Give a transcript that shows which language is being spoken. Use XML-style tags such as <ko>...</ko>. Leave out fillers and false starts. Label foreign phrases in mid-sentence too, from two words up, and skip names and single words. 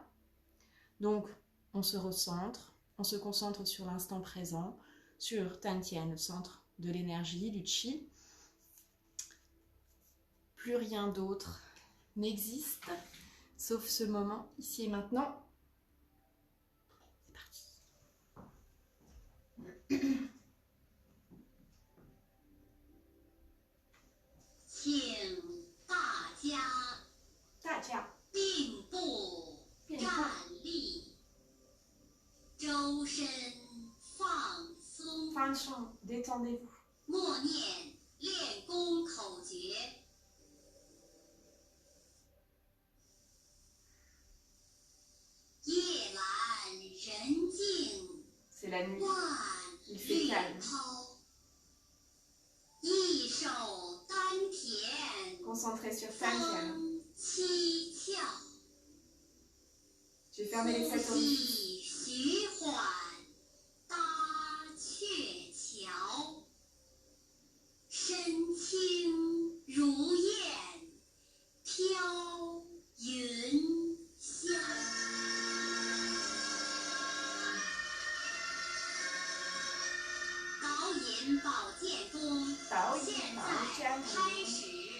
<fr>Donc, on se recentre, on se concentre sur l'instant présent, sur Dantian, le centre de l'énergie, du Qi. Plus rien d'autre n'existe, sauf ce moment, ici et maintenant. C'est parti.</fr> <zh>请大家并步站立，周身放松，</zh> <fr>Détendez-vous.</fr> <zh>默念练功口诀。夜阑人静，</zh> <fr>C'est la nuit.</fr> <zh>万</zh> <fr>Il fait</fr> <zh>缕</zh> <fr>calme.</fr> <zh>涛，一手丹田。</zh> <fr>Concentrez sur Dantian.</fr> <zh>七窍，</zh> <fr>Je vais fermer les 7</fr> <zh>呼</zh> <fr>orifices.</fr> <zh>吸徐缓，搭鹊桥，身轻如燕，飘云霄。导引保健功，现在开始。</zh>